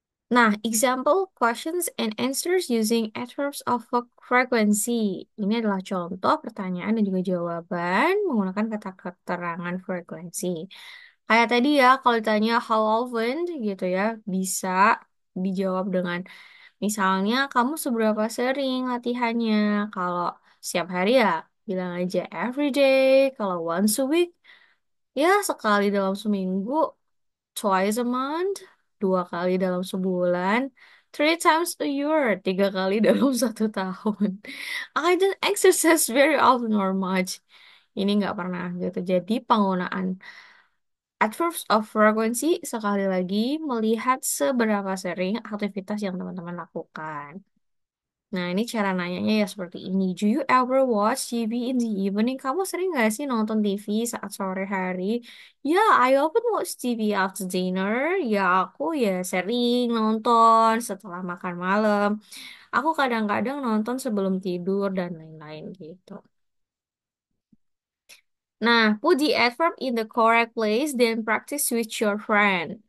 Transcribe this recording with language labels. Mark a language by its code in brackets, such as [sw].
[en] Nah, example questions and answers using adverbs of frequency. [id] Ini adalah contoh pertanyaan dan juga jawaban menggunakan kata keterangan frekuensi. Kayak tadi ya, kalau ditanya [en] how often [id] gitu ya, bisa dijawab dengan misalnya kamu seberapa sering latihannya. Kalau setiap hari ya bilang aja every day. Kalau [en] once a week [id] ya sekali dalam seminggu, [en] twice a month, [id] 2 kali dalam sebulan, [en] 3 times a year, [id] 3 kali dalam 1 tahun. [en] I don't exercise very often or much. [id] Ini nggak pernah gitu. Jadi penggunaan adverbs of frequency sekali lagi melihat seberapa sering aktivitas yang teman-teman lakukan. Nah, ini cara nanyanya ya seperti ini. [en] Do you ever watch TV in the evening? [id] Kamu sering nggak sih nonton TV saat sore hari? [en] Ya, I often watch TV after dinner. [id] Ya, aku ya sering nonton setelah makan malam. Aku kadang-kadang nonton sebelum tidur dan lain-lain gitu. [en] Nah, put the adverb in the correct place, then practice with your friend.